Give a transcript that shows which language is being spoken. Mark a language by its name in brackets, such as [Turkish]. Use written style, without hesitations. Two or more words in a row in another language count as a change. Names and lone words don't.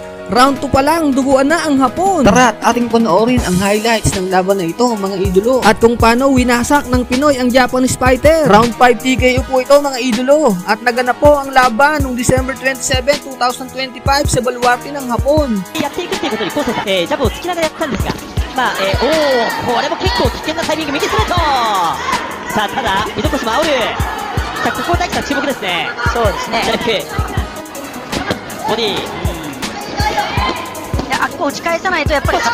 [Filipino] Round 2 pa lang, duguan na ang Hapon. Tara't ating panoorin ang highlights ng laban na ito, mga idolo. At kung paano winasak ng Pinoy ang [English] Japanese fighter. [Filipino] Round 5 TKO po ito, mga idolo. At naganap po ang laban noong December 27, 2025 sa baluarte ng Hapon. [Japanese] やっていくっていうことにコーセジャブをつきながらやったんですが、まあ、これも結構危険なタイミング、右ストレート。さあ、ただ水越も煽る。さあ、ここ大輝さん注目ですね。そうですね。ボディー。あっこ打ち返さないとやっぱり